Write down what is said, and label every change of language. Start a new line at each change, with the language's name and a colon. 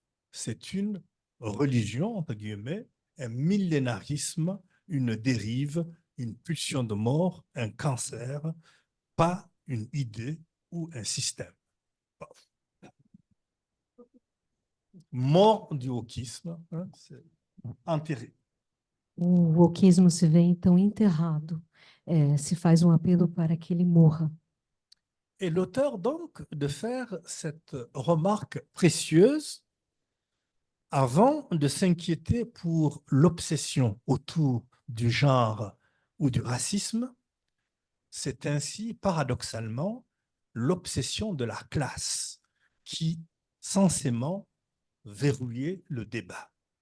French: C'est une religion, entre guillemets, un millénarisme, une dérive, une pulsion de mort, un cancer, pas une idée ou un système. Mort du wokisme, hein, c'est enterré.
Portuguese: O wokismo se vê então enterrado, se faz apelo para que ele morra.
French: Et l'auteur, donc, de faire cette remarque précieuse avant de s'inquiéter pour l'obsession autour du genre ou du racisme, c'est ainsi, paradoxalement, l'obsession de la classe qui, censément, verrouillait le débat.